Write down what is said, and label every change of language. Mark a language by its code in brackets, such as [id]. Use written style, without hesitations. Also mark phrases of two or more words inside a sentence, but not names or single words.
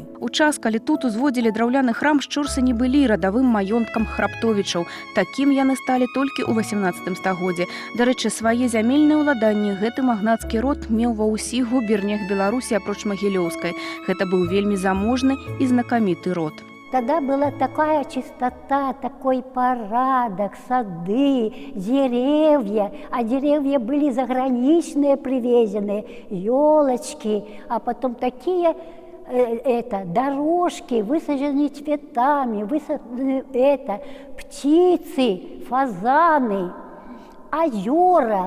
[be] У час, калі тут узводзілі драўляны храм, Шчорсы не былі радавым маёнткам храптовічаў. Такім яны сталі толькі ў 18 стагоддзі. Дарэчы, свае зямельныя ўладанні гэты магнацкі род меў ва ўсіх губернях Беларусі апроч Магілёўскай. Гэта быў вельмі заможны і знакаміты род. [ru] Тогда была такая чистота, такой порядок, сады, деревья. А деревья были заграничные привезенные, елочки, а потом такие дорожки, высаженные цветами, птицы, фазаны, озера.